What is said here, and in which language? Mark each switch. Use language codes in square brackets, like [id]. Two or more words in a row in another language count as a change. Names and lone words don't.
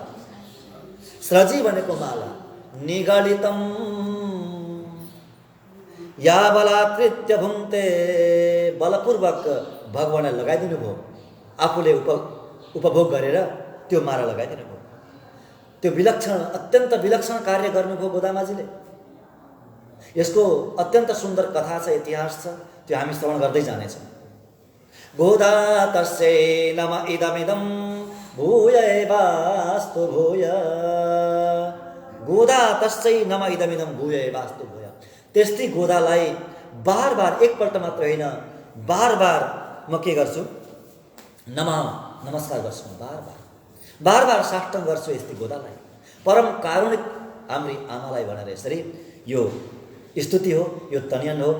[ne] स्रजी भनेको माला, [sa] निगलितम या बलात्कृत्य भुङ्क्ते, [ne] बलपूर्वक भगवानलाई लगाइदिनु भयो, आफूले उपभोग गरेर त्यो माला लगाइदिनु भयो। त्यो विलक्षण, अत्यन्त विलक्षण कार्य गर्नुभयो गोदामाजीले। यसको अत्यन्त सुन्दर कथा छ, इतिहास छ, त्यो हामी श्रवण गर्दै जानेछौँ। [sa] गोदा तस्यै नम इदमिदं भूय एवास्तु भूय, गोदा तस्यै नम इदमिदं भूय एवास्तु भूय। [ne] त्यस्तै गोदालाई बार बार, एकपल्ट मात्र होइन, बार बार म के गर्छु, नमस्कार गर्छु, बार बार साष्टाङ्ग गर्छु यस्तै गोदालाई, परम कारुणिक हाम्री आमालाई भनेर। यसरी यो स्तुति हो, यो तनियन हो।